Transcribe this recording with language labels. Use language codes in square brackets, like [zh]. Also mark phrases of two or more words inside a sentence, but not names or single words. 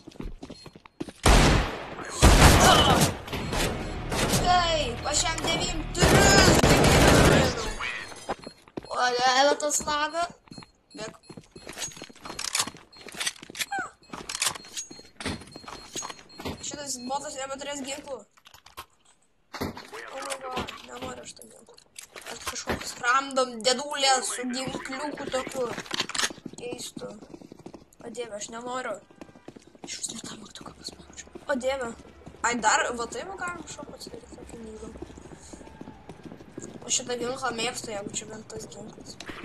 [lt] Taip, aš jam 9 turiu. O, ėlė tas laga. Bėk. Šitas botas nebeturės ginklų. [en] Oh my god, [lt] nenoriu aš tą ginklų. Aš kažkoks random dėdulė su ginkliuku tokiu. Keistu. O dieve, aš nenoriu. Iš vis ne tą mygtuką paspaudžiu. O dieve. Ai, dar, va taip galim kažko pasidaryti tokį nygą. Aš šitą ginklą mėgstu, jeigu čia bent tas ginklas.